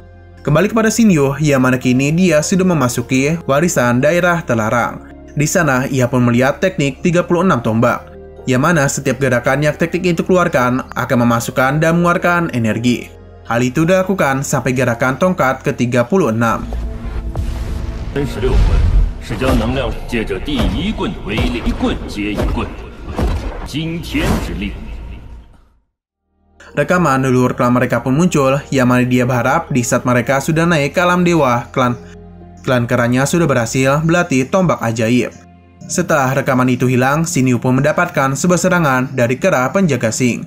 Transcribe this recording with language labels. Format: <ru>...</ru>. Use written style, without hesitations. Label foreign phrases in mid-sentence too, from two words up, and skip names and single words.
<id>Kembali kepada Xinyu, yang mana kini dia sudah memasuki warisan daerah terlarang. Di sana ia pun melihat teknik 36 tombak, yang mana setiap gerakan yang teknik itu keluarkan akan memasukkan dan mengeluarkan energi. Hal itu dilakukan sampai gerakan tongkat ke-36.</id> <zh>36 棍是将能量借着第一棍的威力，一棍接一棍。惊天之力。</zh> <id>Rekaman leluhur klan mereka pun muncul, yang mana dia berharap di saat mereka sudah naik ke alam dewa, klan keranya sudah berhasil berlatih tombak ajaib. Setelah rekaman itu hilang, Xinyu pun mendapatkan sebuah serangan dari kera penjaga Sing.</id>